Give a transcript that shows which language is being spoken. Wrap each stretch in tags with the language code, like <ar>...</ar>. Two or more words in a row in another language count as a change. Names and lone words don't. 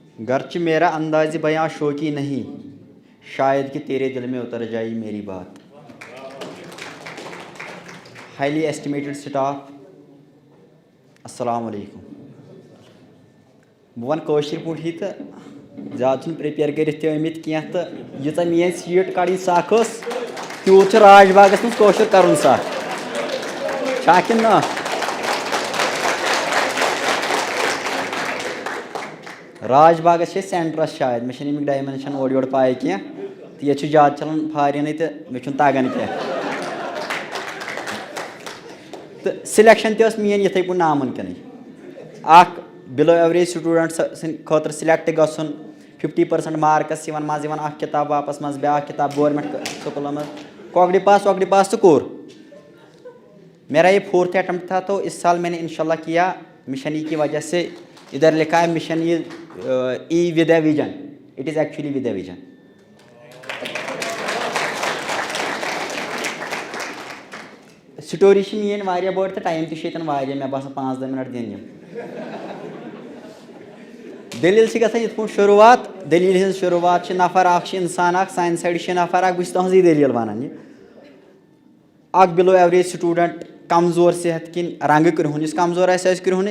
<ur>گرچہ میرا انداز بیاں شوقی نہیں، شاید کہ تیرے دل میں اتر جائے میری بات.</ur> <en>highly esteemed staff,</en> <ar>السلام علیکم.</ar> <ks>بہٕ وَنہٕ کٲشِر پٲٹھی تہٕ زیادٕ چھُنہٕ پرٛیپیر کٔرِتھ تہِ آمٕتۍ کینٛہہ تہٕ ییٖژاہ میٛٲنۍ سیٖٹ کَڑٕنۍ سَکھ ٲس تیوٗت چھُ راج باغَس منٛز کٲشُر کَرُن سَکھ چھا کِنہٕ نہ؟ راج باغَس چھِ أسۍ سٮ۪نٹرَس شاید، مےٚ چھِنہٕ اَمیُک ڈایمٮ۪نشَن اورٕ یورٕ پاے کینٛہہ تہٕ ییٚتہِ چھُ زیادٕ چَلان فارِنٕے تہٕ مےٚ چھُنہٕ تَگان کینٛہہ. تہٕ سِلٮ۪کشَن تہِ ٲس میٛٲنۍ یِتھَے پٲٹھۍ نامُمکِنٕے. اَکھ</ks> <en>below average student</en> <ks>سٕنٛدِ خٲطرٕ سِلٮ۪کٹ گژھُن 50% مارکٕس یِوان منٛزٕ یِوان اَکھ کِتاب واپَس منٛز بیٛاکھ کِتاب</ks> <en>government schools</en> <ks>منٛز کۄکڑِ پاس تہٕ کوٚر.</ks> <ur>میرا یہ 4تھ اٹمپٹ تھا تو اس سال میں نے انشاء اللہ کیا.</ur> <en>mission E</en> <ur>کی وجہ سے ادھر لکھا ہے</ur> <en>mission E with a vision, it is actually with a vision.</en> <ks>سٹوری چھِ میٛٲنۍ واریاہ بٔڑ تہٕ ٹایم تہِ چھُ ییٚتٮ۪ن واریاہ، مےٚ باسان 5-10 مِنٹ دِنۍ یِم. دٔلیٖل چھِ گژھان یِتھ پٲٹھۍ شروٗعات. دٔلیٖلہِ ہِنٛز شروٗعات چھِ نفر اَکھ چھِ اِنسان اَکھ سانہِ سایڈٕ چھِ نفر اَکھ، بہٕ چھُس تُہنٛزٕے دٔلیٖل وَنان. یہِ اَکھ</ks> <en>below average student</en> <ks>کمزور صحت کِنۍ رنٛگہٕ کرٛہُن، یُس کمزور آسہِ سُہ آسہِ کرٛہُنٕے.</ks>